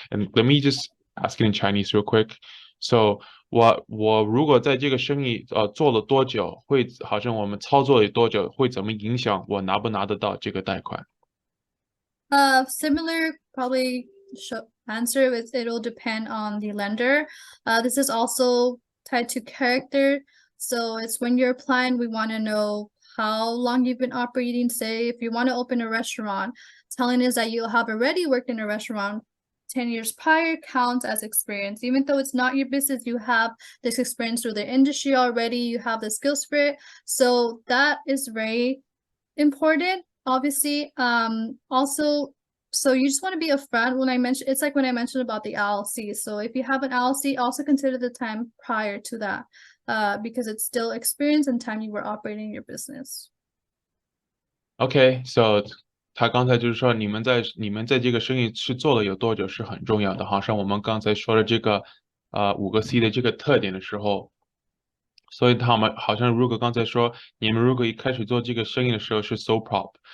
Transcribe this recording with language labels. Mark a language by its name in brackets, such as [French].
[English] And let me just ask it in Chinese real quick. [Chinese] So 我如果在这个生意做了多久，会好像我们操作了多久，会怎么影响我拿不拿得到这个贷款？ [English] Similar, probably answer is it'll depend on the lender. This is also tied to character. So it's when you're applying, we want to know how long you've been operating. Say if you want to open a restaurant, telling us that you have already worked in a restaurant 10 years prior counts as experience. Even though it's not your business, you have this experience through the industry already, you have the skills for it. So that is very important. obviously, also, so you just want to be upfront when I mentioned, it's like when I mentioned about the LLC. So if you have an LLC, also consider the time prior to that, because it's still experience and time you were operating your business. [Chinese] Okay, so 他刚才就是说你们在这个生意是做了有多久是很重要的，好像我们刚才说的这个5个C 的这个特点的时候，所以他们好像如果刚才说你们如果一开始做这个生意的时候是 sole prop，